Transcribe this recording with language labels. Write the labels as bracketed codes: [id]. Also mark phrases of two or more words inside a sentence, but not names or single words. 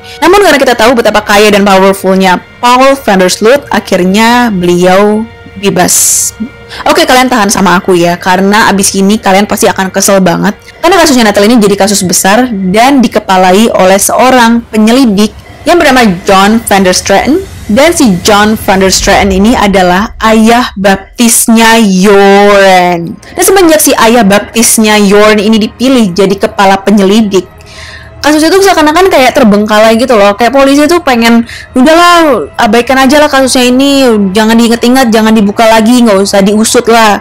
[id] Namun karena kita tahu betapa kaya dan powerfulnya Paul van der Sloot, akhirnya beliau bebas. Oke, kalian tahan sama aku ya, karena abis ini kalian pasti akan kesel banget. Karena kasusnya Natalie ini jadi kasus besar dan dikepalai oleh seorang penyelidik yang bernama John van der Straten. Dan si John van der Straten ini adalah ayah baptisnya Yoren. Dan semenjak si ayah baptisnya Yoren ini dipilih jadi kepala penyelidik, kasus itu seakan-akan kayak terbengkalai gitu loh. Kayak polisi tuh pengen, udahlah abaikan aja lah kasusnya ini, jangan diinget-inget, jangan dibuka lagi, nggak usah diusut lah.